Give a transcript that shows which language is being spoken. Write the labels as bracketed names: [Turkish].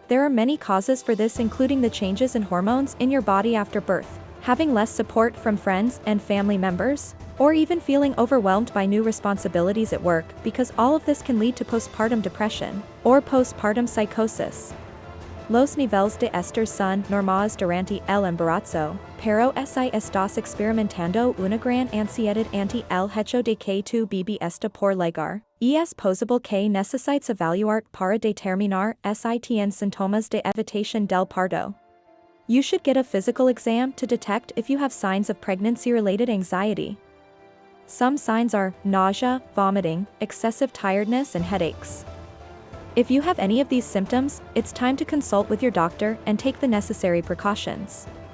[English] There are many causes for this, including the changes in hormones in your body after birth, having less support from friends and family members, or even feeling overwhelmed by new responsibilities at work, because all of this can lead to postpartum depression or postpartum psychosis. [Spanish] Los niveles de estrés son normales durante el embarazo, pero si estás experimentando una gran ansiedad ante el hecho de que tu bebé está por llegar, es posible que necesites evaluar para determinar si tienes síntomas de evitación del parto. [English] You should get a physical exam to detect if you have signs of pregnancy-related anxiety. Some signs are nausea, vomiting, excessive tiredness, and headaches. If you have any of these symptoms, it's time to consult with your doctor and take the necessary precautions.